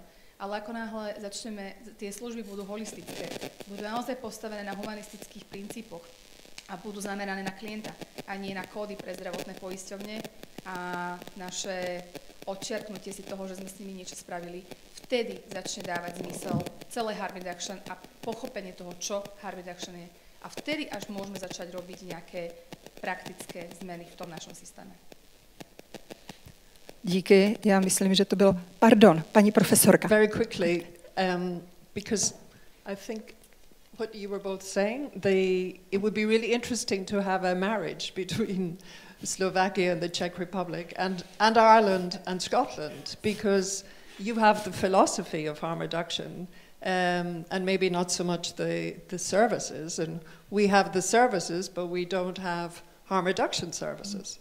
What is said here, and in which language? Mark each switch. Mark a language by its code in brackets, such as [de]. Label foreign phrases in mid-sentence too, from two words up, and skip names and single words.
[sk] Ale ako náhle začneme, tie služby budú holistické, budú naozaj postavené na humanistických princípoch a budú zamerané na klienta a nie na kódy pre zdravotné poisťovne a naše odčiarknutie si toho, že sme s nimi niečo spravili, vtedy začne dávať zmysel celé [en] harm reduction [sk] a pochopenie toho, čo [en] harm reduction [sk] je. A vtedy až môžeme začať robiť nejaké praktické zmeny v tom našom systéme. [cs] Díky, já myslím, že to bylo... Pardon, paní profesorka. [en] Very quickly, because I think what you were both saying, it would be really interesting to have a marriage between Slovakia and the Czech Republic and Ireland and Scotland, because you have the philosophy of harm reduction and maybe not so much the services, and we have the services, but we don't have harm reduction services.